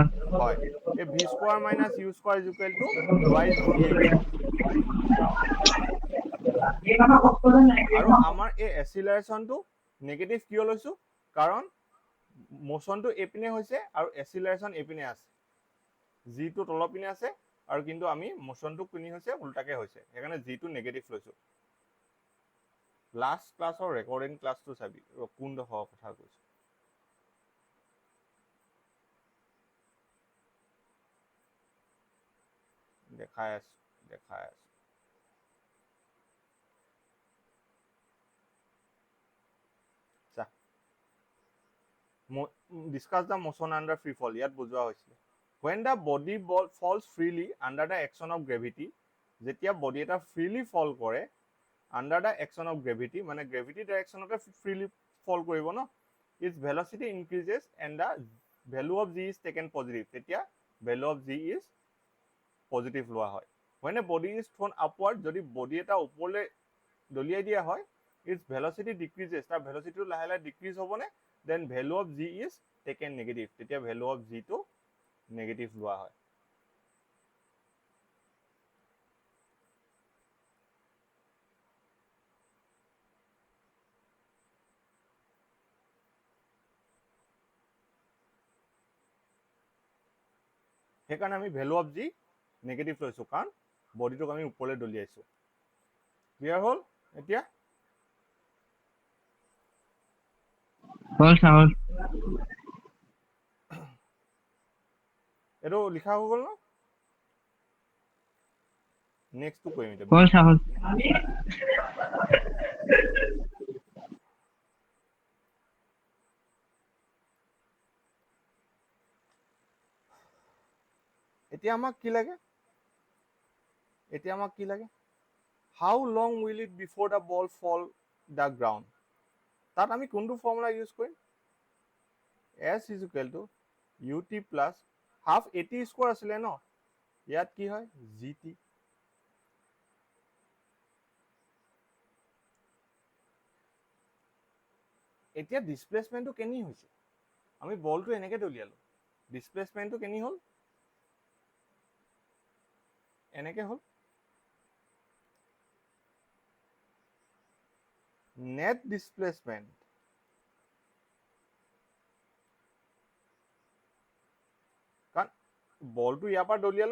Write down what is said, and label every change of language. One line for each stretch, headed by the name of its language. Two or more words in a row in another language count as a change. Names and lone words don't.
Assamese: হয় এই
English: v square minus u square equal to twice gh
Assamese: আৰু আমাৰ এই
English: accelerationটো negative
Assamese: কিয় লৈছো কাৰণ মোশনটো এপিনে হৈছে আৰু এক্সিলাৰেশন এপিনে আছে জি টো তলৰ পিনে আছে আৰু কিন্তু আমি মোশনটো কিনি হৈছে উল্টাকে হৈছে সেইকাৰণে জি টো নেগেটিভ লৈছো
English: last classৰ recording classটো
Assamese: চাবি কোন দখৰ কথা কৈছো দেখাই আছো
English: discuss the motion under free fall
Assamese: ইয়াত বুজোৱা হৈছিল
English: when the body falls freely under the action of gravity
Assamese: যেতিয়া বডি এটা
English: freely fall কৰে under the action of gravity মানে gravity direction তে freely fall
Assamese: কৰিব ন
English: its velocity increases and the value of g is taken positive তেতিয়া value of g is positive
Assamese: লোৱা হয়
English: when a body is thrown upward
Assamese: যদি বডি এটা ওপৰলৈ দলিয়াই দিয়া হয়
English: its velocity decreases তাৰ velocity
Assamese: লাহে লাহে
English: decrease হ'বনে then value of g is taken negative তেতিয়া value of g to negative
Assamese: লোৱা হয় সেইকাৰণে আমি
English: value of g negative
Assamese: লৈছো কাৰণ বডিটোক আমি ওপৰলৈ দলিয়াইছো ক্লিয়াৰ হ'ল এতিয়া হল স্যার এটো লিখা হৈ গ'ল ন
English: next two
Assamese: কৰিম হল স্যার এতিয়া আমাক কি লাগে
English: how long will it before the ball fall the ground
Assamese: তাত আমি কোনটো ফৰ্মুলা ইউজ কৰিম
English: s is equal to ut plus half 80
Assamese: স্কয়াৰ আছিলে ন ইয়াত কি হয়
English: gt
Assamese: এতিয়া ডিসপ্লেসমেন্টটো কেনি হৈছে আমি বলটো এনেকে দলিয়ালো ডিসপ্লেসমেন্টটো কেনি হল এনেকে হল
English: net displacement
Assamese: কাৰণ বলটো ইয়াৰ পৰা দলিয়ালো